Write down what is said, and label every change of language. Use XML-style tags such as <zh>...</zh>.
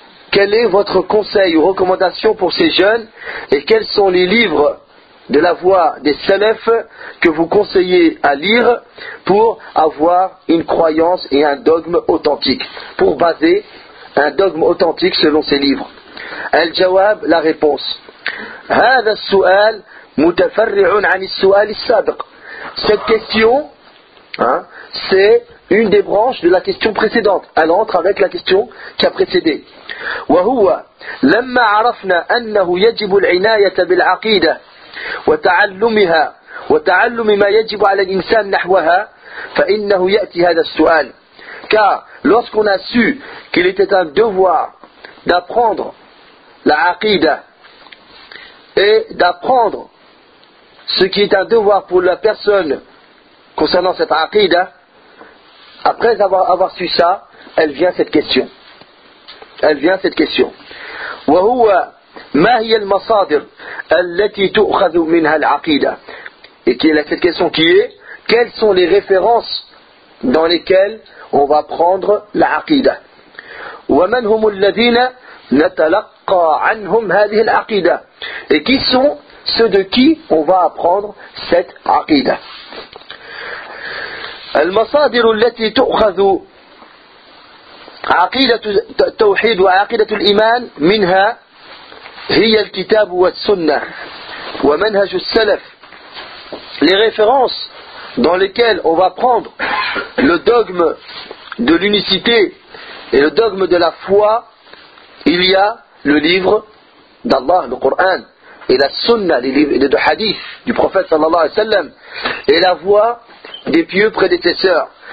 <fr>Quel est votre conseil ou recommandation pour ces jeunes et quels sont les livres de la voix des salafs que vous conseillez à lire pour avoir une croyance et un dogme authentique, pour baser un dogme authentique selon ces livres. Al-Jawab, la réponse.</fr> <ar>هذا السؤال متفرع عن السؤال السابق.</ar> <fr>Cette question, hein, c'est une des branches de la question précédente. Elle entre avec la question qui a précédé.</fr> <ar>وهو لما عرفنا أنه يجب العناية بالعقيدة وتعلمها وتعلم ما يجب على الإنسان نحوها فإنه يأتي هذا السؤال.</ar> <fr>Car lorsqu'on a su qu'il était un devoir d'apprendre la aqida et d'apprendre ce qui est un devoir pour la personne concernant cette aqida, après avoir su ça, elle vient cette question. Elle vient cette question.</fr> <ar>وهو ما هي المصادر التي تؤخذ منها العقيدة.</ar> <fr>Et qui est cette question qui est, quelles sont les références dans lesquelles on va prendre l'aqida.</fr> <ar>ومن هم الذين نتلقى عنهم هذه العقيدة.</ar> <fr>Et qui sont ceux de qui on va apprendre cette aqida.</fr> <ar>المصادر التي تؤخذ عقيدة التوحيد وعقيدة الإيمان منها هي الكتاب والسنة ومنهج السلف.</ar> <fr>Les références dans lesquelles on va prendre le dogme de l'unicité et le dogme de la foi, il y a le livre d'Allah, le Coran, et la sunna, les deux hadiths du prophète sallallahu alayhi wa sallam, et la voix des pieux prédécesseurs.</fr>